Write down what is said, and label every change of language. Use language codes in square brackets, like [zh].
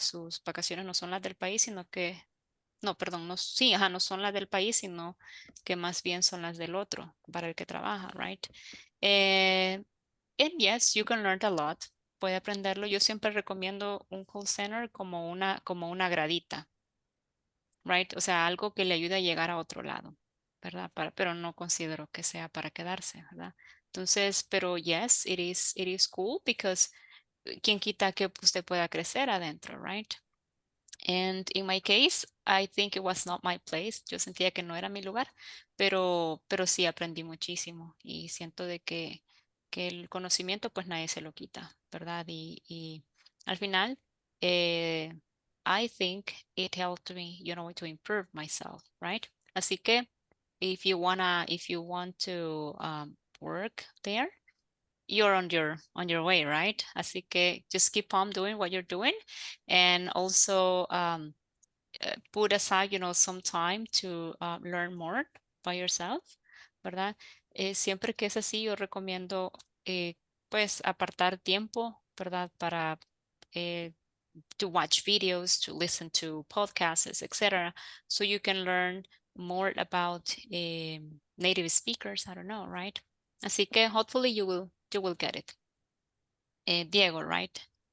[es] Sus vacaciones no son las del país, sino que, no, perdón, no, sí, ajá, no son las del país, sino que más bien son las del otro para el que trabaja, right? [en] And yes, you can learn a lot. [es] Puede aprenderlo. Yo siempre recomiendo un call center como una gradita, right? O sea, algo que le ayude a llegar a otro lado, ¿verdad? Pero no considero que sea para quedarse, ¿verdad? Entonces, pero [en] yes, it is cool because [es] quien quita que usted pueda crecer adentro, right? [en] And in my case, I think it was not my place. [es] Yo sentía que no era mi lugar, pero sí aprendí muchísimo y siento de que el conocimiento pues nadie se lo quita, ¿verdad? Y al final, [en] I think it helped me, you know, to improve myself, right? [es] Así que [en] if you want to work there, you're on your way, right? [es] Así que [en] just keep on doing what you're doing and also put aside, you know, some time to learn more by yourself, ¿verdad? [es] Siempre que es así, yo recomiendo pues apartar tiempo, ¿verdad? [en] Para to watch videos, to listen to podcasts, etc. So you can learn more about native speakers. I don't know, right? [es] Así que [en] hopefully you will get it. Diego, right?